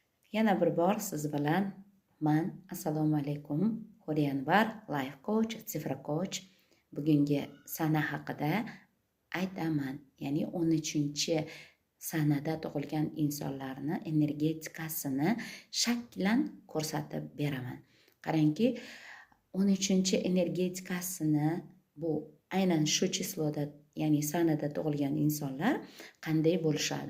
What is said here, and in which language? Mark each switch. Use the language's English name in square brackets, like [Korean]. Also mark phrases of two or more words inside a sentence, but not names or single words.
[Uzbek] Yana bir bor siz bilan man assalomu alaykum Huriyanvar [English] life coach, [Uzbek] sifra coach. Bugungi sana haqida aytaman. Ya'ni 13-sanada tug'ilgan insonlarni energetikasini shaklan ko'rsatib beraman. Qarangki, 13-energetikasini bu aynan shu chisloda, ya'ni sanada tug'ilgan insonlar qanday bo'lishadi?